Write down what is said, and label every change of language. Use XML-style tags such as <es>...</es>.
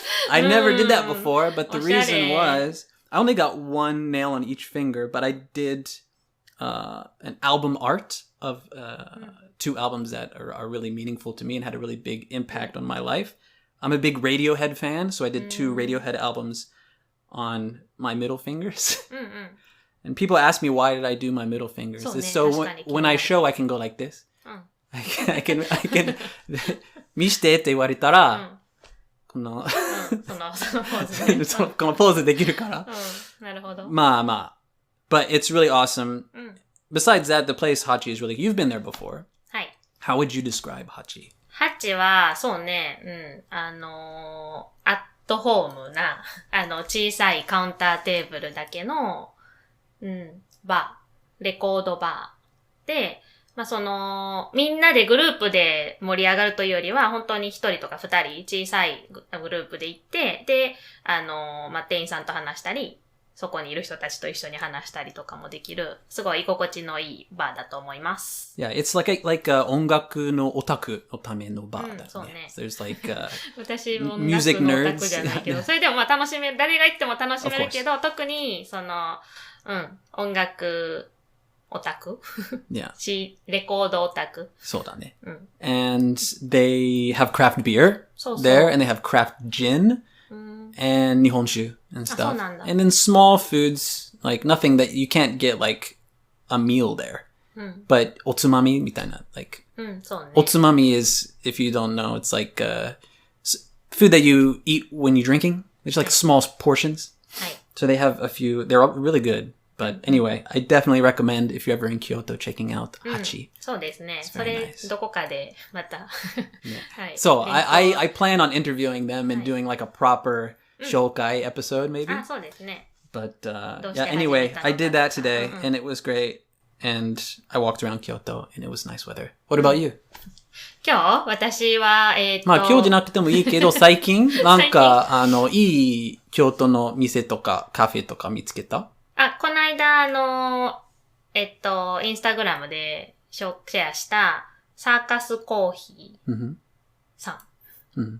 <en>I never did that before, but the reason was I only got one nail on each finger, but I did an album art of 2 albums that are really meaningful to me and had a really big impact on my life. I'm a big Radiohead fan, so I did 2 Radiohead albums on my middle fingers. And people ask me, why did I do my middle fingers? So when I show, I can go like this. I can</en> <ja>見してって言われたら、このポーズできるから。なるほど。まあまあ。</ja> <en>But it's really awesome. Besides that, the place Hachi is really... You've been there before.</en> <ja>はい。</ja> <en>How would you describe Hachi?</en> <ja>ハチは、そうね、アットホームな、小さいカウンターテーブルだけの、バー、レコードバーで、みんなでグループで盛り上がるというよりは、本当に1人とか2人、小さいグループで行って、で、店員さんと話したり、そこにいる人たちと一緒に話したりとかもできる、すごい居心地のいいバーだと思います。</ja> <en>Yeah, it's like a</en> <ja>音楽のオタクのためのバーだね。そうね。</ja> <en>There's like</en> <ja>私も音楽のオタクじゃないけど、それでも楽しめる、誰が行っても楽しめるけど、特に音楽オタクレコードオタク。そうだね。</ja> <en>And they have craft beer there, and they have craft gin.And 日本酒 and stuff. And then small foods, like nothing that you can't get like a meal there. But</en> <ja>おつまみみたいな,</ja> <en>like おつまみ is, if you don't know, it's like food that you eat when you're drinking. There's like small portions. So they have a few, they're all really good. But anyway, I definitely recommend if you're ever in Kyoto checking out Hachi.</en> <ja>そうですね。それどこかでまた。</ja> <en>So I plan on interviewing them and doing like a proper Shokai episode maybe.</en> <ja>そうですね。</ja> <en>But yeah, anyway, I did that today and it was great. And I walked around Kyoto and it was nice weather. What about you?</en> <ja>今日私は、まあ今日じゃなくてもいいけど、最近なんかいい京都の店とかカフェとか見つけた？この間、インスタグラムでシェアしたサーカスコーヒーさん。</ja>